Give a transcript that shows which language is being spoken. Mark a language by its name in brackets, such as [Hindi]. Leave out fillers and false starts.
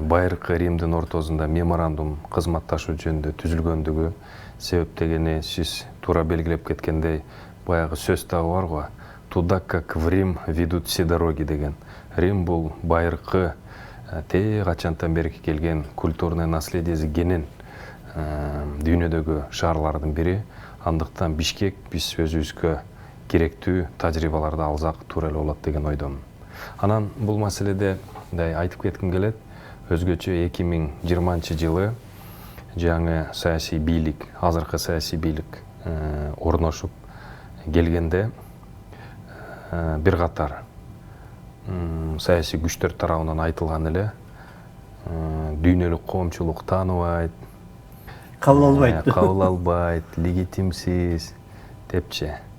[Kyrgyz] Байыркы Римдин ортосунда меморандум кызматташуу жөнүндө түзүлгөндүгү. Себеп дегени сиз туура белгилеп кеткендей, баягы сөз дагы бар го. [Russian] Туда как в Рим ведут все дороги [Kyrgyz] деген. Рим бул байыркы качантан берки келген [Russian] культурный наследиеси [Kyrgyz] кенен дүйнөдөгү шаарлардын бири. Андыктан Бишкек биз өзүбүзгө керектүү тажрыйбаларды алсак туура эле болот деген ойдомун. Анан бул маселеде айтып кетким келет. Өзгөчө 2020-жылы жаңы саясий бийлик, азыркы саясий бийлик орношуп келгенде бир катар саясий күчтөр тарабынан айтылган эле дүйнөлүк коомчулук тааныбайт, кабыл албайт, легитимсиз депчи.